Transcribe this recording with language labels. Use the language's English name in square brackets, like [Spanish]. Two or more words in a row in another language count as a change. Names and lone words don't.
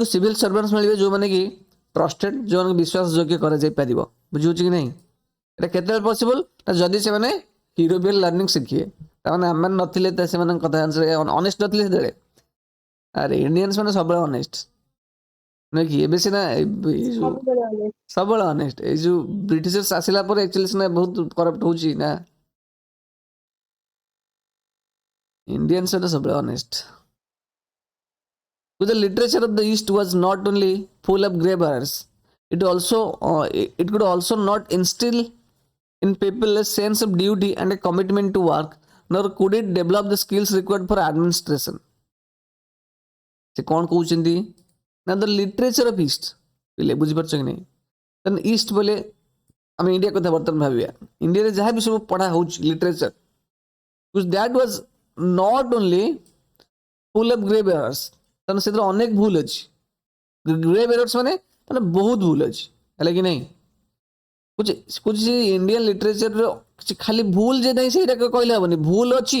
[English] civil servants [Odia] ମିଳିବେ ଯେଉଁମାନେ କି ଟ୍ରଷ୍ଟେଡ୍ ଯେଉଁମାନଙ୍କୁ ବିଶ୍ୱାସ ଯୋଗ୍ୟ କରାଯାଇପାରିବ ବୁଝିହେଉଛି କି ନାହିଁ ଏଇଟା କେତେବେଳେ ପସିବଲ୍ ନା ଯଦି ସେମାନେ [English] European learning [Odia] ଶିଖିବେ ତାମାନେ ଆମମାନେ ନଥିଲେ ତ ସେମାନଙ୍କ କଥା ଅନେଷ୍ଟ ନଥିଲେ ସେତେବେଳେ ଆରେ ଇଣ୍ଡିଆନ୍ସ ମାନେ ସବୁବେଳେ ଅନେଷ୍ଟ ନୁହେଁ କି ଏବେ ସିନା ସବୁବେଳେ ଅନେଷ୍ଟ ଏଇ ଯୋଉ ବ୍ରିଟିଶର୍ସ ଆସିଲା ପରେ ଆକ୍ଚୁଆଲି ସିନା ବହୁତ କରପ୍ଟ ହଉଛି ନା ଇଣ୍ଡିଆନ୍ସ ମାନେ ସବୁବେଳେ ଅନେଷ୍ଟ [English] The literature of the East was not only full of grave errors, it could also not instill in people a sense of duty and a commitment to work, nor could it develop the skills required for administration. [Odia] ସେ କ'ଣ କହୁଛନ୍ତି ନା [English] the literature of East [Odia] ପିଲେ ବୁଝିପାରୁଛ କି ନାହିଁ [English] then East [Odia] ବୋଲେ ଆମେ ଇଣ୍ଡିଆ କଥା ବର୍ତ୍ତମାନ ଭାବିବା ଇଣ୍ଡିଆରେ ଯାହା ବି ସବୁ ପଢ଼ା ହେଉଛି [English] literature that was not only full of grave errors [Odia] ତେଣୁ ସେଥିରେ ଅନେକ ଭୁଲ ଅଛି [English] grave errors [Odia] ମାନେ ମାନେ ବହୁତ ଭୁଲ ଅଛି ହେଲା କି ନାହିଁ କହୁଛି [English] Indian literature [Odia] କିଛି ଖାଲି ଭୁଲ ଯେ ନାହିଁ ସେଇଟା କହିଲେ ହେବନି ଭୁଲ ଅଛି